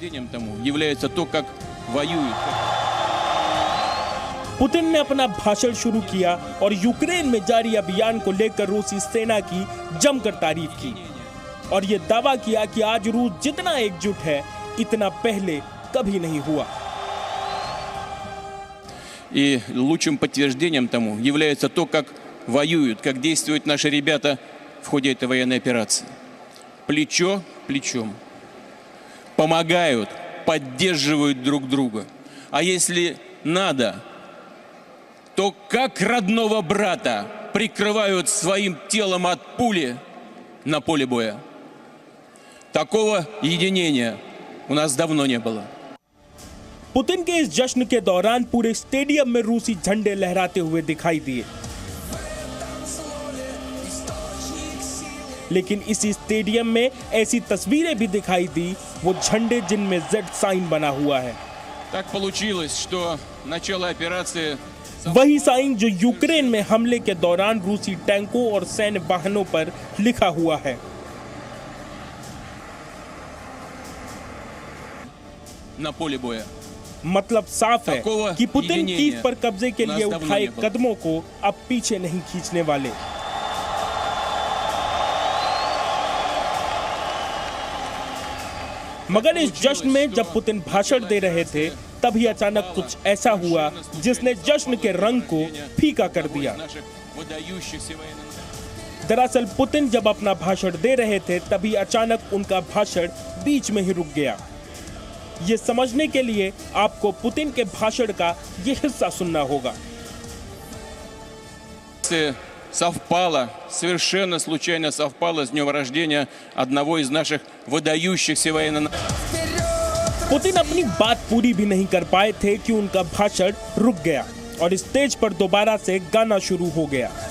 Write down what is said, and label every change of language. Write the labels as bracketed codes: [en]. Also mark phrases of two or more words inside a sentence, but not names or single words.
[hi] पुतिन ने अपना भाषण शुरू किया और यूक्रेन में जारी अभियान को लेकर रूसी सेना की जमकर तारीफ की और ये दावा किया कि आज रूस जितना एकजुट है इतना पहले कभी नहीं हुआ। [ru] И лучшим подтверждением тому является то, как воюют, как действуют наши ребята в ходе этой военной операции. Плечо к плечом. Помогают, поддерживают друг друга. А если надо, то как родного брата прикрывают своим телом от пули на поле боя. Такого единения у нас давно не было. [hi] पुतिन के इस जश्न के दौरान पूरे स्टेडियम में रूसी झंडे लहराते हुए दिखाई दिए। लेकिन इसी स्टेडियम में ऐसी तस्वीरें भी दिखाई दी, वो झंडे जिनमें Z साइन बना हुआ है। [ru] Так получилось, что начало операции [hi] वही साइन जो यूक्रेन में हमले के दौरान रूसी टैंकों और सैन्य वाहनों पर लिखा हुआ है। [ru] на поле боя. [hi] मतलब साफ है कि पुतिन कीव पर कब्जे के लिए उठाए कदमों को अब पीछे नहीं खींचने वाले। मगर इस जश्न में जब पुतिन भाषण दे रहे थे तभी अचानक कुछ ऐसा हुआ जिसने जश्न के रंग को फीका कर दिया। दरअसल पुतिन जब अपना भाषण दे रहे थे तभी अचानक उनका भाषण बीच में ही रुक गया। ये समझने के लिए आपको पुतिन के भाषण का ये हिस्सा सुनना होगा। [ru] Совпало, совершенно случайно совпало с днем рождения одного из наших выдающихся военных. [hi] पुतिन अपनी बात पूरी भी नहीं कर पाए थे कि उनका भाषण रुक गया और स्टेज पर दोबारा से गाना शुरू हो गया।